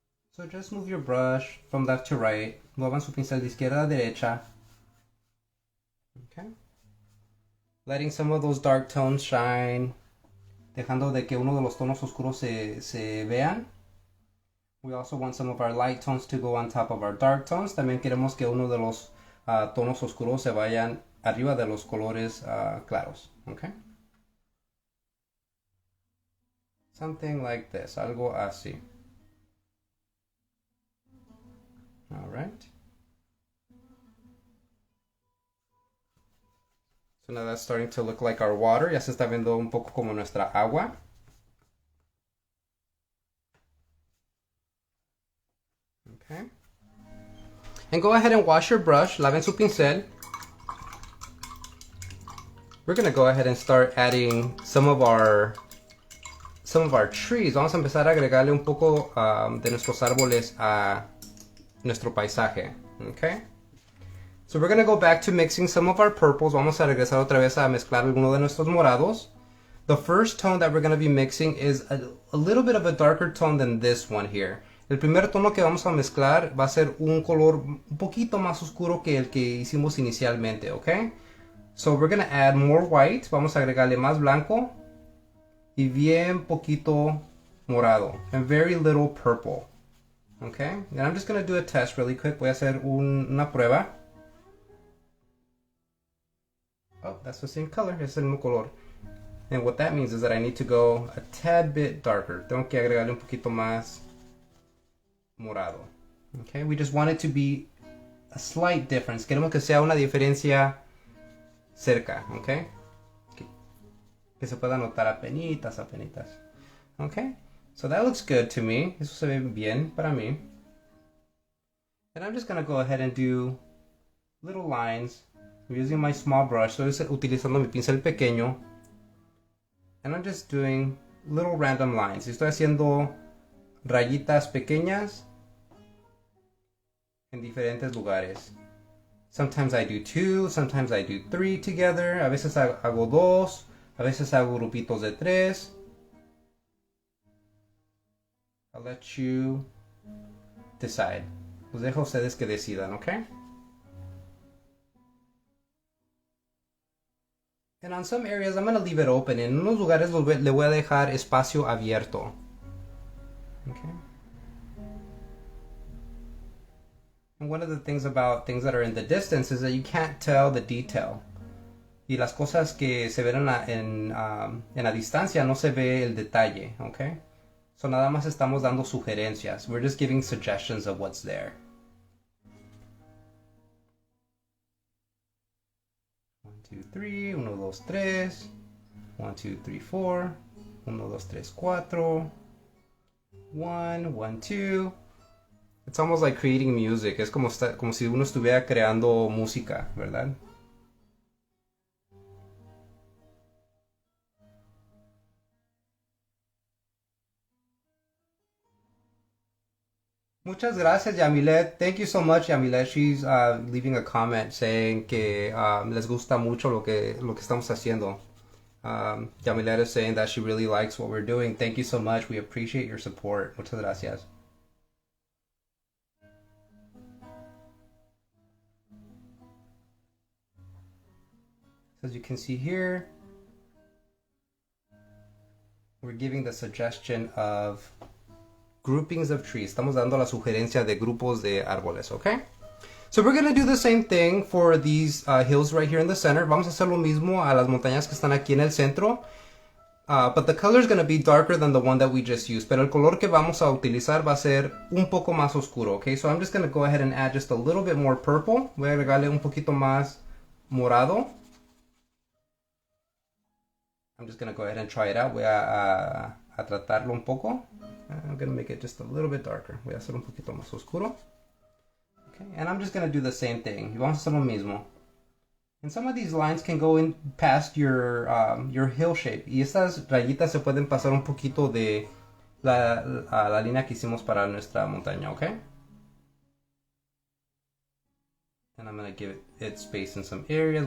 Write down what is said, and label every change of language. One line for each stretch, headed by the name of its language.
English: So just move your brush from left to right.
Spanish: Muevan su pincel de izquierda a derecha.
English: Okay. Letting some of those dark tones shine.
Spanish: Dejando de que uno de los tonos oscuros se vean.
English: We also want some of our light tones to go on top of our dark tones.
Spanish: También queremos que uno de los tonos oscuros se vayan arriba de los colores claros. Okay?
English: Something like this,
Spanish: algo así.
English: All right. So now that's starting to look like our water.
Spanish: Ya se está viendo un poco como nuestra agua.
English: Okay. And go ahead and wash your brush.
Spanish: Laven su pincel.
English: We're gonna go ahead and start adding some of our trees.
Spanish: Vamos a empezar a agregarle un poco de nuestros árboles a nuestro paisaje.
English: Okay. So we're gonna go back to mixing some of our purples.
Spanish: Vamos a regresar otra vez a mezclar alguno de nuestros morados.
English: The first tone that we're gonna be mixing is a little bit of a darker tone than this one here.
Spanish: El primer tono que vamos a mezclar va a ser un color un poquito más oscuro que el que hicimos inicialmente, ¿ok?
English: So we're going to add more white.
Spanish: Vamos a agregarle más blanco y bien poquito morado.
English: And very little purple. Okay? And I'm just going to do a test really quick.
Spanish: Voy a hacer una prueba.
English: Oh, that's the same color.
Spanish: Es el mismo color.
English: And what that means is that I need to go a tad bit darker.
Spanish: Tengo que agregarle un poquito más morado.
English: Okay, we just want it to be a slight difference.
Spanish: Queremos que sea una diferencia cerca, okay? Que se pueda notar apenitas.
English: Okay, so that looks good to me.
Spanish: Eso se ve bien para mí.
English: And I'm just gonna go ahead and do little lines. I'm using my small brush.
Spanish: Estoy utilizando mi pincel pequeño.
English: And I'm just doing little random lines.
Spanish: Estoy haciendo rayitas pequeñas en diferentes lugares.
English: Sometimes I do 2, sometimes I do 3 together.
Spanish: A veces hago 2, a veces hago grupitos de 3.
English: I'll let you decide.
Spanish: Los dejo a ustedes que decidan, ¿ok?
English: And on some areas I'm going to leave it open.
Spanish: En unos lugares le voy a dejar espacio abierto.
English: Okay. And one of the things about things that are in the distance is that you can't tell the detail.
Spanish: Y las cosas que se ven en la distancia no se ve el detalle, okay? So nada más estamos dando sugerencias.
English: We're just giving suggestions of what's there. 1, 2, 3, 1, 2, 3. 1, 2, 3, 4. 1, 2, 3, 4. 1, 1, 2. It's almost like creating music.
Spanish: Es como si uno estuviera creando música, ¿verdad? Muchas gracias, Yamilet.
English: Thank you so much, Yamilet. She's leaving a comment saying
Spanish: que les gusta mucho lo que estamos haciendo.
English: Yamilet is saying that she really likes what we're doing. Thank you so much. We appreciate your support.
Spanish: Muchas gracias.
English: As you can see here, we're giving the suggestion of groupings of trees.
Spanish: Estamos dando la sugerencia de grupos de árboles, okay?
English: So we're going to do the same thing for these hills right here in the center.
Spanish: Vamos a hacer lo mismo a las montañas que están aquí en el centro.
English: But the color is going to be darker than the one that we just used.
Spanish: Pero el color que vamos a utilizar va a ser un poco más oscuro, okay?
English: So I'm just going to go ahead and add just a little bit more purple.
Spanish: Voy a agregarle un poquito más morado.
English: I'm just going to go ahead and try it out.
Spanish: Voy a tratarlo un poco.
English: I'm going to make it just a little bit darker.
Spanish: Voy a hacer un poquito más oscuro.
English: Okay, and I'm just going to do the same thing.
Spanish: Y vamos a hacer lo mismo.
English: And some of these lines can go in past your hill shape.
Spanish: Y estas rayitas se pueden pasar un poquito de la línea que hicimos para nuestra montaña, okay?
English: And I'm going to give it space in some areas.